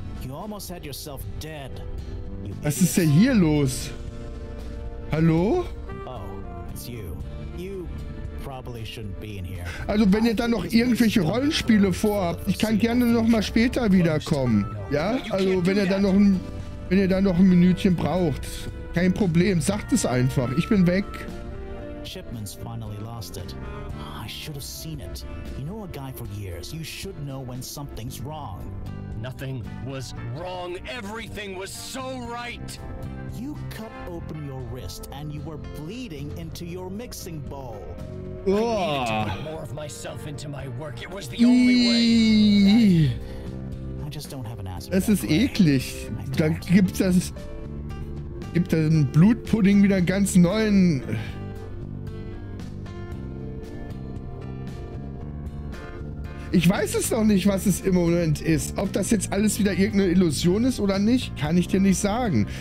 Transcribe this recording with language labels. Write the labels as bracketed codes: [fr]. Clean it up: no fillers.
[en] You almost had yourself dead. [de] Was ist denn hier los? Hallo? [en] Oh, it's you. You probably shouldn't be in here. [de] Also wenn ihr dann noch irgendwelche Rollenspiele vorhabt, ich kann gerne noch mal später wiederkommen. Ja? Also wenn ihr dann noch ein Minütchen braucht, kein Problem, sagt es einfach. Ich bin weg. [en] Shipman's finally lost it. I should have seen it. You know a guy for years. You should know when something's wrong. Nothing was wrong. Everything was so right. You cut open your wrist and you were bleeding into your mixing bowl. I needed to put more of myself into my work. It was the only way. I just don't have an answer. [de] Das ist eklig. Da gibt das den Blutpudding wieder einen ganz neuen. Ich weiß es noch nicht, was es im Moment ist. Ob das jetzt alles wieder irgendeine Illusion ist oder nicht, kann ich dir nicht sagen.